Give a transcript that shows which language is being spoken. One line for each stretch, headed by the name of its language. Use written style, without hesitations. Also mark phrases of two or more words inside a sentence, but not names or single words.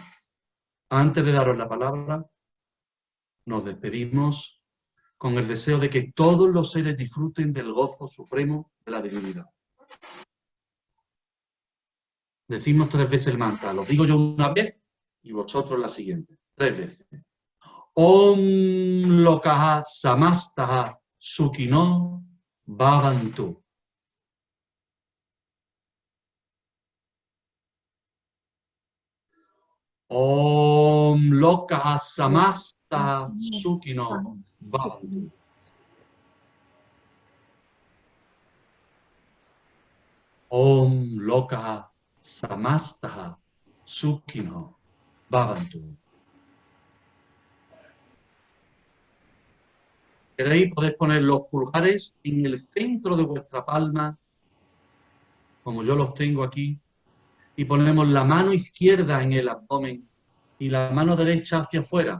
Spanish: Antes de daros la palabra, nos despedimos con el deseo de que todos los seres disfruten del gozo supremo de la divinidad. Decimos 3 veces el mantra. Lo digo yo una vez y vosotros la siguiente. 3 veces.
Sanskrit: Om Lokaha Samastaha Sukhino Bhavantu. Om Lokaha Samastaha Sukhino Bhavantu. Om Lokaha Samastaha Sukhino Bhavantu.
Spanish: ¿Queréis? Podéis poner los pulgares en el centro de vuestra palma, como yo los tengo aquí, y ponemos la mano izquierda en el abdomen y la mano derecha hacia afuera.